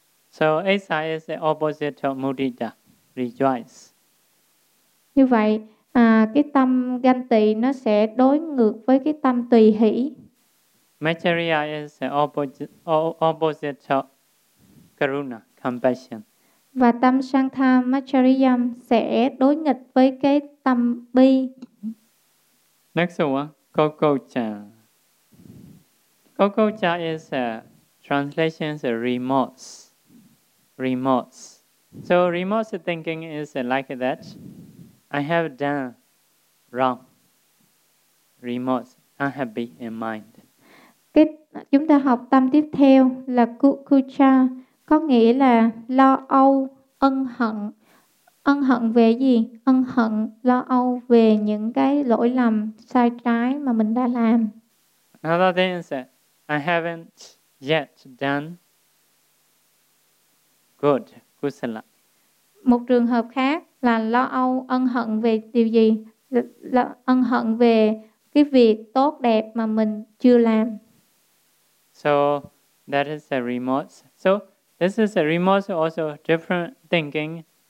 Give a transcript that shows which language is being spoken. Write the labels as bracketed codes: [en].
[en] So Aisa is the opposite of mudita, rejoice. [vi] Như vậy, cái tâm ganh tị nó sẽ đối ngược với cái tâm tùy hỷ. [en] Macchariya is the opposite of karuna, compassion. [vi] Và tâm Santha Macharyam sẽ đối nghịch với cái tâm bi. [en] Next one, Kokocha. Kokocha is a translation is a remorse. Remorse. So remorse thinking is like that. I have done wrong. Remorse, unhappy in mind. [vi] Cái, chúng ta học tâm tiếp theo là Kukucha, có nghĩa là lo âu, ân hận. Ân hận về gì? Ân hận, lo âu về những cái lỗi lầm sai trái mà mình đã làm. [en] Another thing is that I haven't yet done good, kusala. [vi] Một trường hợp khác là lo âu, ân hận về điều gì? Ân hận về cái việc tốt đẹp mà mình chưa làm. [en] So that is a remorse. So this is a remorse also different thinking.